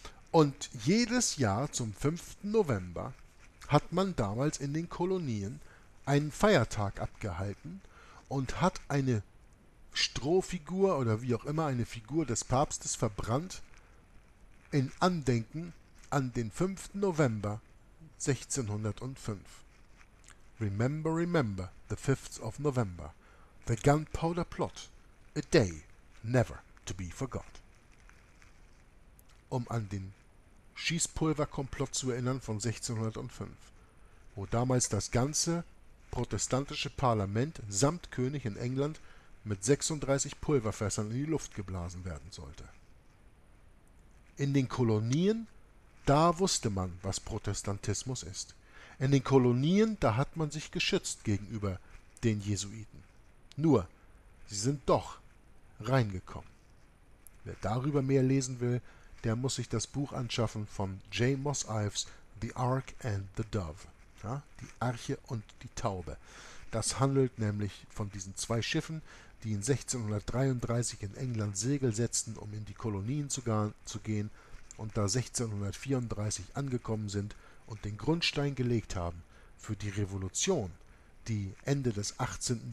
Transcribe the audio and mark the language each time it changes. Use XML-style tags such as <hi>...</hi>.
<de>Und jedes Jahr zum 5. November hat man damals in den Kolonien einen Feiertag abgehalten und hat eine Strohfigur oder wie auch immer eine Figur des Papstes verbrannt in Andenken an den 5. November 1605.</de> <en>Remember, remember, the 5th of November, the Gunpowder Plot, a day never to be forgot.</en> <de>Um an den Schießpulverkomplott zu erinnern von 1605, wo damals das ganze protestantische Parlament samt König in England mit 36 Pulverfässern in die Luft geblasen werden sollte. In den Kolonien, da wusste man, was Protestantismus ist. In den Kolonien, da hat man sich geschützt gegenüber den Jesuiten. Nur, sie sind doch reingekommen. Wer darüber mehr lesen will, der muss sich das Buch anschaffen von J. Moss Ives, The Ark and the Dove. Ja, die Arche und die Taube. Das handelt nämlich von diesen zwei Schiffen, die in 1633 in England Segel setzten, um in die Kolonien zu gehen und da 1634 angekommen sind und den Grundstein gelegt haben für die Revolution, die Ende des 18.</de>